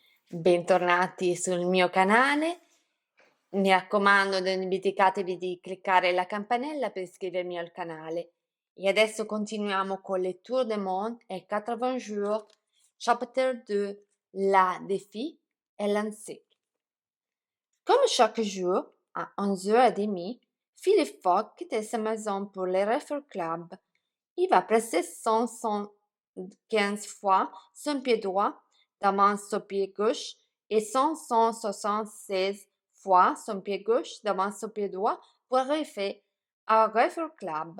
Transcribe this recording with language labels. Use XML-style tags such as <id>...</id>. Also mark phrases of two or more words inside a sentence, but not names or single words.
<it>Bentornati sul mio canale. Mi raccomando, non dimenticatevi di cliccare la campanella per iscrivermi al canale. Et adesso continuiamo con</it> <fr>le Tour du Monde et 80 jours, chapitre 2, la défi est lancé. Comme chaque jour, à 11h30, Philippe Fogg quittait sa maison pour le Refer Club. Il va presser 115 fois son pied droit devant son pied gauche et 176 fois son pied gauche devant son pied droit pour arriver au Refer Club.</fr>